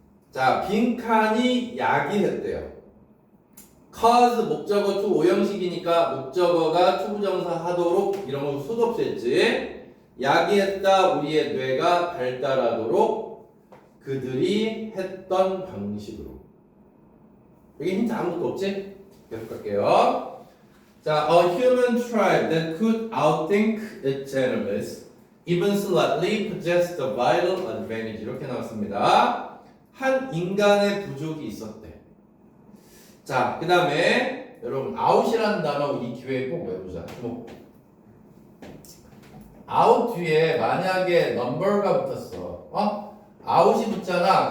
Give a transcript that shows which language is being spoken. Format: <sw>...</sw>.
<ko>자, 빈칸이 야기했대요. cause 목적어 to 오형식이니까 목적어가 투부정사 하도록 이런 거 수도 없이 했지. 야기했다 우리의 뇌가 발달하도록 그들이 했던 방식으로. 여기 힌트 아무것도 없지? 계속 갈게요.</ko> <en>자, a human tribe that could outthink its enemies even slightly possessed a vital advantage.</en> <ko>이렇게 나왔습니다. 한 인간의 부족이 있었대. 자, 그 다음에 여러분 out이라는 단어 이 기회에 꼭 외우자. 주목. out 뒤에 만약에 number가 붙었어. out이 붙잖아.</ko>